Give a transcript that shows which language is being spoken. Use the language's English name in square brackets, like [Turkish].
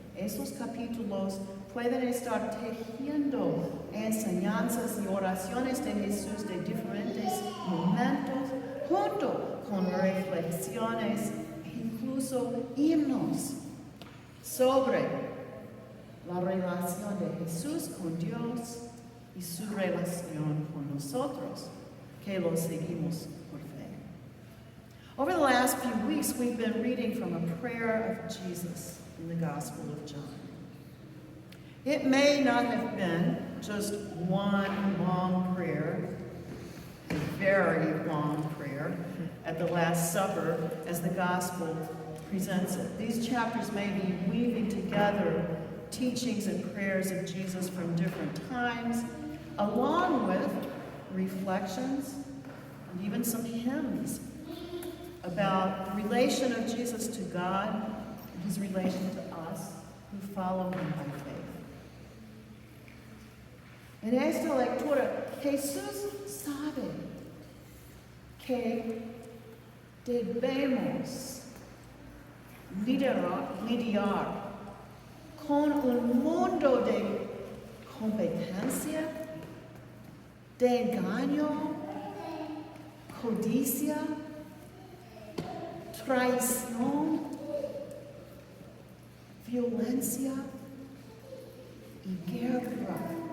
[Spanish] Esos capítulos pueden estar tejiendo enseñanzas y oraciones de Jesús de diferentes momentos, junto con reflexiones e incluso himnos sobre la relación de Jesús con Dios y su relación con nosotros, que lo seguimos por fe. [English] Over the last few weeks, we've been reading from a prayer of Jesus in the Gospel of John. It may not have been just one long prayer, a very long prayer at the Last Supper as the Gospel presents it. These chapters may be weaving together teachings and prayers of Jesus from different times, along with reflections and even some hymns about the relation of Jesus to God and his relation to us who follow him by faith. [Spanish] En esta lectura, Jesús sabe que debemos lidiar con un mundo de competencia, de engaño, codicia, traición, violencia y guerra.